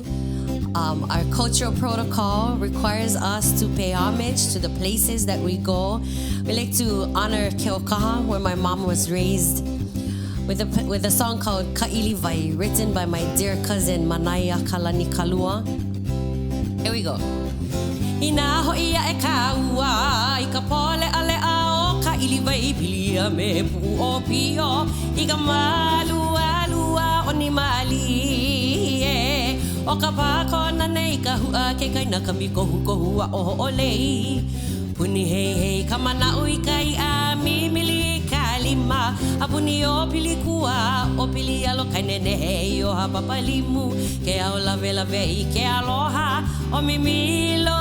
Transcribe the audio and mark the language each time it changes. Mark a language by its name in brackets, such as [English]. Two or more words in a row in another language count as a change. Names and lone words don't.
[English] Our cultural protocol requires us to pay homage to the places that we go. We like to honor Keokaha, where my mom was raised, with a song called Ka'ilivai, written by my dear cousin Manaya Kalani Kalua. Here we go. [Hawaiian] Ina ho'ia e kaua, I ka pole ale ao, Ka'ilivai pilia me pu o pio, I ka malua o ni mali e, o ka pako na nei ka hua ke kaina ka miko hua o olei. Puni hei ka mana ui kai a mimili kalima, a puni o pili kua, o pili alo kai nene hei o hapapalimu, ke au lave i ke aloha o mimilo.